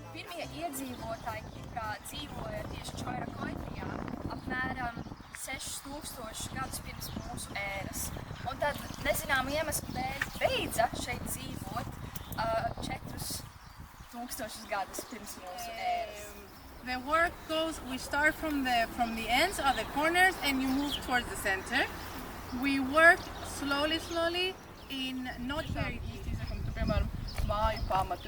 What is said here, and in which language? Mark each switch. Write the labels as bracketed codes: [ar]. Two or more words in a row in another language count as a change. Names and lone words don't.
[lv] pirmie iedzīvotāji Kiprā dzīvoja tieši Čoirakoitrijā apmēram 6000 gadus pirms mūsu ēras. Un tad nezinām iemeslu dēļ beidza šeit dzīvot 4000 gadus pirms mūsu ēras. [en] The work goes, we start from the ends or the corners and you move towards the center. We work slowly in not very deep. [lv] Piemēram, māju pamatu.